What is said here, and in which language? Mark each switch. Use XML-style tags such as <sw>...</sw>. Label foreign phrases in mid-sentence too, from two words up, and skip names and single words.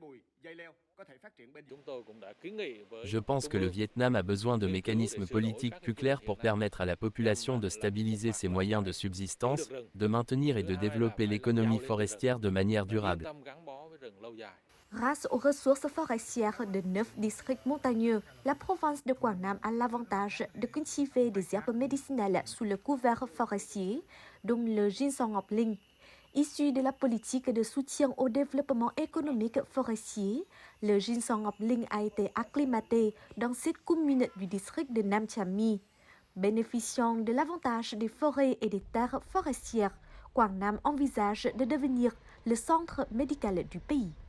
<fr>Je pense que le Vietnam a besoin de mécanismes politiques plus clairs pour permettre à la population de stabiliser ses moyens de subsistance, de maintenir et de développer l'économie forestière de manière durable. Grâce aux ressources forestières de 9 districts montagneux, la province de Quảng Nam a l'avantage de cultiver des herbes médicinales sous le couvert forestier, dont le ginseng ngọc linh. Issu de la politique de soutien au développement économique forestier, le ginseng ngọc linh a été acclimaté dans cette commune du district de Nam Trà My. Bénéficiant de l'avantage des forêts et des terres forestières, Quảng Nam envisage de devenir le centre médical du pays.</fr>